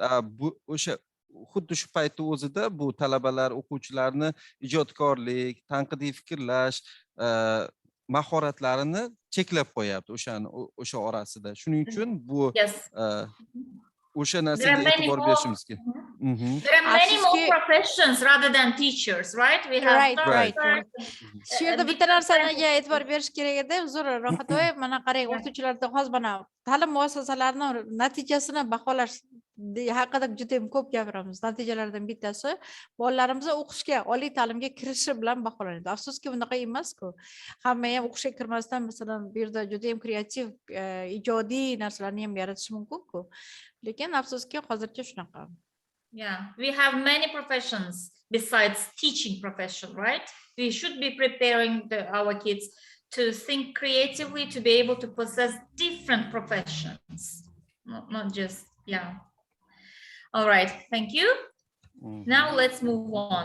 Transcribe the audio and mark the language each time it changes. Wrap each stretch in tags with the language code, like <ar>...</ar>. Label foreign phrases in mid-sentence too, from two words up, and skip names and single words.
<uz>Bu o'sha xuddi shu paytda o'zida bu talabalar, o'quvchilarni ijodkorlik, tanqidiy fikrlash mahoratlarini cheklab qo'yapti o'sha orasida. Shuning uchun bu o'sha narsaga e'tibor berishimiz kerak.</uz> <en>There are many more professions rather than teachers, right? We have right.</en> <uz>Shu yerda bitta narsaga e'tibor berish kerak edi. Uzr, Ro'xatoyev, mana qarang, o'qituvchilarda hozir mana ta'lim muassasalarini natijasini baholash haqida juda ham ko'p gapiramiz. Natijalardan bittasi bolalarimiz o'qishga, oliy ta'limga kirishi bilan baholanadi. Afsuski bunaqa emas-ku. Hamma ham o'qishga kirmasdan masalan bu yerda juda ham kreativ, ijodiy narsalarni ham yaratish mumkin-ku. Lekin afsuski hozircha shunaqa.</uz> <en>Yeah, we have many professions besides teaching profession, right? We should be preparing our kids to think creatively, to be able to possess different professions, not just, yeah. All right, thank you. Now let's move on.</en>